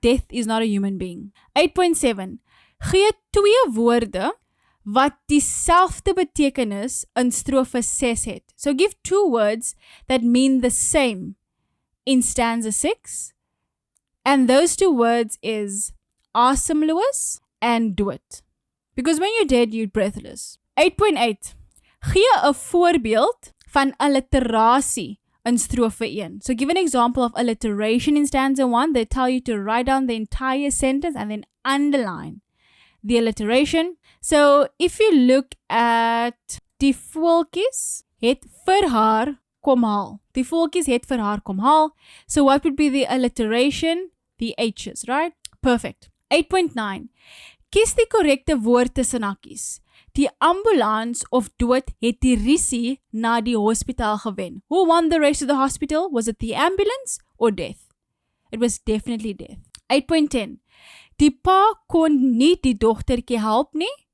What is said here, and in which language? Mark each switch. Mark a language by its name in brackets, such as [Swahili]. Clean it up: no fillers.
[English] Death is not a human being. [Afrikaans] 8.7. Gee 2 woorde wat dieselfde betekenis in strofe 6 het. [English] So give 2 words that mean the same in stanza 6. And those 2 words is asemloos and do it. Because when you're dead, you're breathless. 8.8. [Afrikaans] Gee 'n voorbeeld van alliterasie in strofe 1. [English] So give an example of alliteration in stanza 1. They tell you to write down the entire sentence and then underline the alliteration. So if you look at [Afrikaans] die voeltjies het vir haar kom haal. Die voeltjies het vir haar kom haal. [English] So what would be the alliteration? The H's, right? Perfect. [Afrikaans] 8.9. Kies die korrekte woord tussen hakies. Die ambulans of dood het die risie na die hospitaal gewen. [English] Who won the race to the hospital? Was it the ambulance or death? It was definitely death. 8.10. [Afrikaans] Die pa kon nie die dogtertjie help nie.